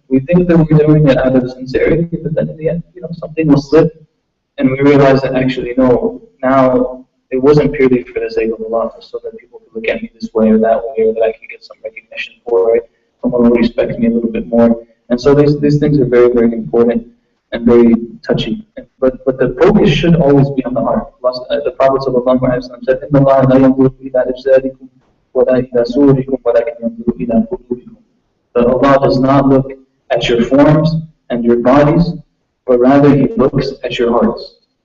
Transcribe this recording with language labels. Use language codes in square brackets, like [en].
[en] We think that we're doing it out of sincerity, but then in the end, you know, something will slip, and we realize that actually, no, now it wasn't purely for the sake of Allah, so that people can look at me this way or that way, or that I can get some recognition for it, someone will respect me a little bit more. And so these things are very, very important and very touchy. But the focus should always be on the heart. The Prophet ﷺ said, [ar] إِنَّ اللَّهَ لَا يَنْظُرُ إِلَىٰ أَجْسَادِكُمْ وَلَا إِلَىٰ صُورِكُمْ وَلَكِنْ يَنْظُرُ إِلَىٰ قُلُوبِكُمْ. [en] That Allah does not look at your forms and your bodies, but rather He looks at your hearts.